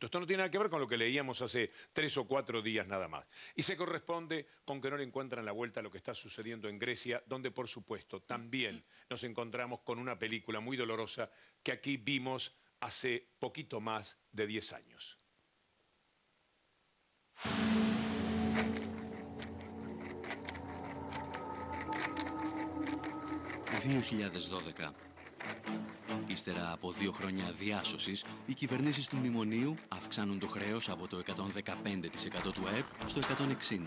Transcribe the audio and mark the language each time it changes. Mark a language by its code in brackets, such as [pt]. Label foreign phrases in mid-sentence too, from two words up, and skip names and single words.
[es] Esto no tiene nada que ver con lo que leíamos hace 3 o 4 días nada más. Y se corresponde con que no le encuentran la vuelta a lo que está sucediendo en Grecia, donde por supuesto también nos encontramos con una película muy dolorosa que aquí vimos hace poquito más de 10 años. [el] Ύστερα από 2 χρόνια διάσωσης, οι κυβερνήσεις του μνημονίου αυξάνουν το χρέος από το 115% του ΑΕΠ στο 160%.